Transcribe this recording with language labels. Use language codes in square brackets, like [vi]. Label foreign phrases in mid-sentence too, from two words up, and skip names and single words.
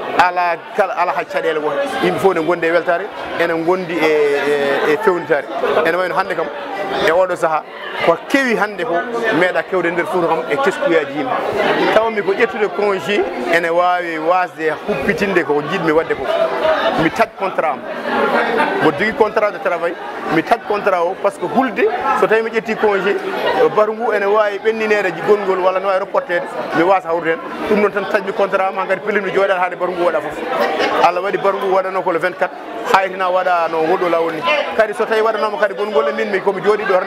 [ff] ala hay caɗele wote yimɓe fof ne gondi e weltare ene gondi e fewnitare ene wayno hande kam e oɗo saaha ko kewi hande ko meeɗa kewde nder Fouta kam e teskuyaji yimɓe tawmi ko ƴettude congé ene wawi wasde huppitinde ko jiɗmi wadde ko mi taj contrat am mo jogui [fr] contrat de travail [ff] mi taj contrat o [fr] par ce que [ff] hulde so tawi mi ƴetti congé baru ngu ene wawi ɓenninede gongol walla ne wawi reportede mi wasa hawrude hen ɗum noon tan tajmi contrat am hankkadi pellimmi jooɗade haade baru ngu waɗa foof Allah waɗi baru ngu waɗano ko le 24 haytina waɗa no goɗɗo lawol ni kadi so tawi waɗanoma kadi gongol e min komi jooɗi ɗo tan